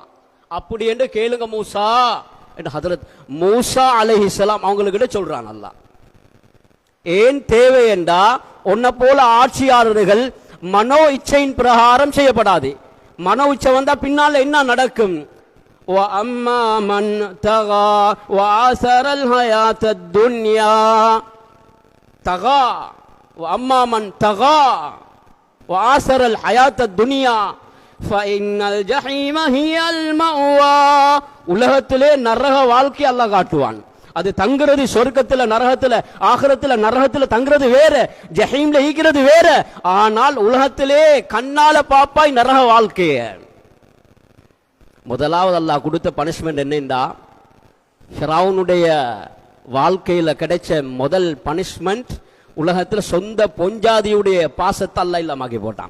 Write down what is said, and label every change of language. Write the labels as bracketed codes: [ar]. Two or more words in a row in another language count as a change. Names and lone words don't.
[ta] அப்படி என்று கேளுங்க மூசா என்று ஹதரத் மூசா அலைஹிஸ்ஸலாம் அவங்களுக்கிட்ட சொல்றான் அல்லாஹ். ஏன் தேவை என்றா, உன்னை போல ஆட்சியாளர்கள் மனோ இச்சையின் பிரகாரம் செய்யப்படாது. மனோ இச்சை வந்தா பின்னால என்ன நடக்கும்? [ar] وَأَمَّا مَنْ تَغَى وَآثَرَ الْحَيَاةَ الدُّنْيَا تَغَى وَأَمَّا مَنْ تَغَى وَآثَرَ الْحَيَاةَ الدُّنْيَا فَإِنَّ الْجَحِيمَ هِيَ الْمَأْوَى. [ta] உலகத்திலே நரக வாழ்க்கை அல்லாஹ் காட்டுவான். அது தங்குறது சொர்க்கத்துல, நரகத்துல, ஆகிரத்துல, நரகத்துல தங்குறது வேற, ஜஹீம்ல ஈக்கிறது வேற. ஆனால் உலகத்திலே கண்ணால பாப்பாய் நரக வாழ்க்கைய. முதலாவது அல்லாஹ் கொடுத்த பனிஷ்மெண்ட் என்னன்னா, ஃபிரௌனுடைய வாழ்க்கையில கிடைச்ச முதல் பனிஷ்மெண்ட், உலகத்துல சொந்த பொஞ்சாதியுடைய பாசத்தை அல்லாஹ் இல்லாமக்கி போட்டான்.